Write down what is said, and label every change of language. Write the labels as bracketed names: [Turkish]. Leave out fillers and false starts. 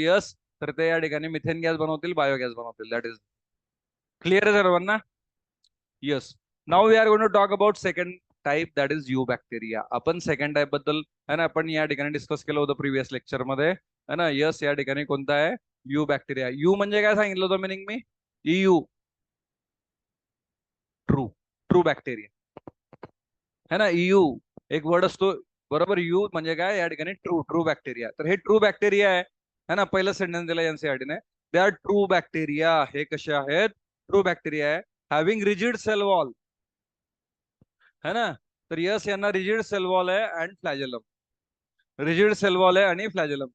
[Marathi] Yes, तर ते या ठिकाणी मिथेन गॅस बनवतील, बायोगॅस बनवतील. [English] that is clear [Marathi] आहे सर्वांना? Yes. [English] Now we are going to talk about second type, that is eubacteria. [Marathi] आपण सेकंड टाइप बद्दल, [Hindi] है ना, [Marathi] आपण या ठिकाणी डिस्कस केलं होतं प्रिव्हियस लेक्चर मध्ये, है ना. यस, या ठिकाणी कोणता आहे? You bacteria. यू म्हणजे काय सांगितलं होतं meaning मी? [English] eu, true, true bacteria, [Hindi] है ना. [Marathi] यू एक वर्ड असतो, बरोबर. यू म्हणजे काय? या ठिकाणी ट्रू, ट्रू बॅक्टेरिया. तर हे ट्रू बॅक्टेरिया आहे, [Hindi] है ना. [Marathi] पहिलं सेंटेन्स दिलं एनसीईआरटी ने. [English] They are true bacteria. [Marathi] हे कसे आहेत? ट्रू बॅक्टेरिया आहे. [English] having rigid cell wall, [Hindi] है ना. [Marathi] तर यस, यांना रिजिड सेल वॉल आहे अँड फ्लॅजेलम. रिजिड सेल वॉल आहे आणि फ्लॅजेलम.